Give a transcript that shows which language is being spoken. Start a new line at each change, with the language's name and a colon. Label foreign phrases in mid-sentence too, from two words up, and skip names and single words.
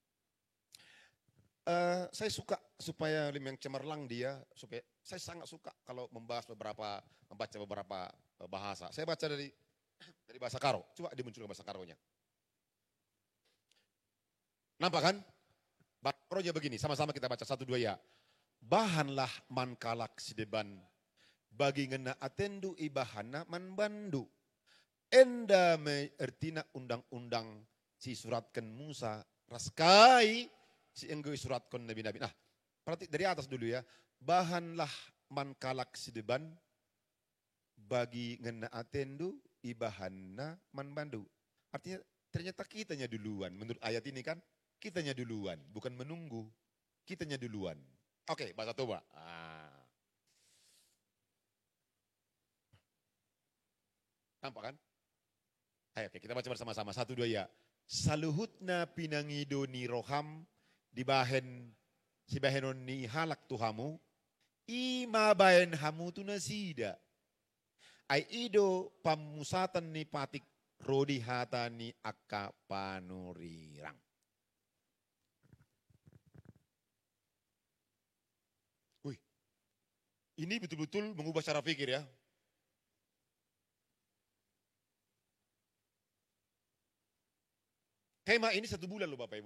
Indonesian: Saya suka supaya yang cemerlang dia, supaya saya sangat suka kalau membaca beberapa bahasa. Saya baca dari bahasa Karo. Coba dimunculkan bahasa Karonya. Nampak kan? Bahasa Karonya begini, sama-sama kita baca 1, 2 ya.
Batak Karo: bahanlah man kalak sideban bagi ngena atendu ibahana man bandu. Enda me ertina undang-undang si suratkan Musa raskai si enggo suratkan nabi-nabi.
Indonesian: Nah, berarti dari atas dulu ya.
Batak Karo: Bahanlah man kalak sideban bagi ngena atendu ibahana man bandu.
Indonesian: Artinya ternyata kitanya duluan. Menurut ayat ini kan kitanya duluan, bukan menunggu. Kitanya duluan. Oke, bahasa Toba. Nampak kan? Ayo, oke, kita baca bersama-sama. 1, 2 ya.
Batak Toba: Saluhutna pinangido ni roham dibahen si bahenon ni halak tuhamu. Ima bahen hamu tu nasida. Ai ido pamusatan ni patik rodi hata ni akka panurirang.
Indonesian: Wih, ini betul-betul mengubah cara pikir ya. Tema ini 1 bulan loh Bapak Ibu.